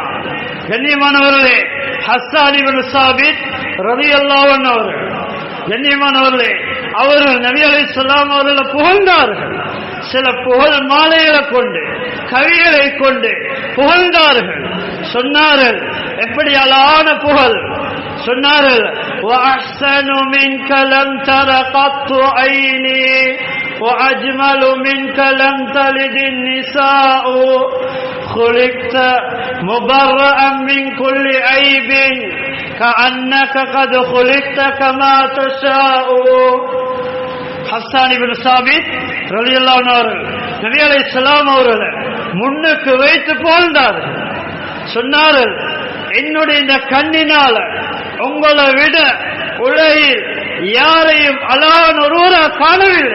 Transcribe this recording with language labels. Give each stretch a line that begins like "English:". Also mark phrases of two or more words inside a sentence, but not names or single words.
Tamil: கண்ணியமானவர்களே, ஹஸ்ஸான் இப்னு சாபித்
Arabic: رضي الله عنه
Tamil: அவர்கள், கண்ணியமானவர்களே, அவர்கள் நபி அலைஹிஸ்ஸலாம் அவர்களை புகழ்ந்தார்கள். சில புகழ் மாலைகளை கொண்டு, கவிகளை கொண்டு புகழ்ந்தார்கள். சொன்னார்கள், எப்படி அழகான புகழ் சொன்னார்கள்.
Arabic: وَأَحْسَنُ مِنْكَ لَمْ تَرَ قَطُّ عَيْنِي وَأَجْمَلُ مِنْكَ لَمْ تَلِدِ النِّسَاءُ خُلِقْتَ مُبَرَّأً مِنْ كُلِّ عَيْبٍ كَأَنَّكَ قَدْ خُلِقْتَ كَمَا تَشَاءُ.
Tamil: ஹஸ்ஸான் இப்னு சாபித்
Arabic: رضي الله عنه
Tamil: அவர்கள் நபி அலைஹிஸ்ஸலாம் அவர்களை முன்னுக்கு வைத்து புகழ்ந்தார்கள். சொன்னார்கள், என்னுடைய இந்த கண்ணினால உங்களை விட உலகில் யாரையும் அழகான ஒருவராக காணவில்லை.